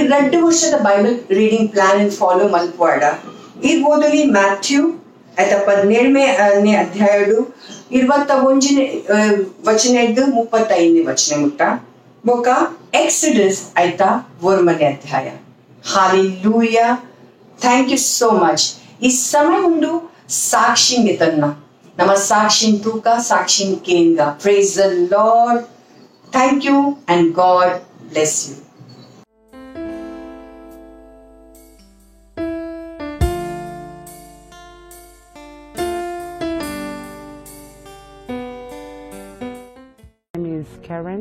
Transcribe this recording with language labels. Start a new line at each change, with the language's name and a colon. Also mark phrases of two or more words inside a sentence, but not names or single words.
Tulu: 2 ವರ್ಷದ
English: Bible reading plan and follow
Tulu: ಮಲ್ಪವಾಡ ಇದು ಓದೊಲಿ ಮ್ಯಾಥ್ಯೂ ಆಯ್ತಾ 17ನೇ ಅಧ್ಯಾಯಡು 21ನೇ ವಚನ ಇದ್ದು 35ನೇ ವಚನ ಮುಟ್ಟ ಬೊಕ್ಕ ಎಕ್ಸಡಸ್ ಆಯ್ತಾ 1ನೇ ಅಧ್ಯಾಯ ಹಾಲೆಲೂಯಾ
English: thank you so much
Tulu: ಈ ಸಮಯ ಉಂಡು ಸಾಕ್ಷಿಂಗೆ ತನ್ನ ನಮ್ಮ ಸಾಕ್ಷಿನ್ ತೂಕ ಸಾಕ್ಷಿನ್ ಕೇಂದ್ರ
English: praise the Lord thank you and God bless you
Tulu: Karen.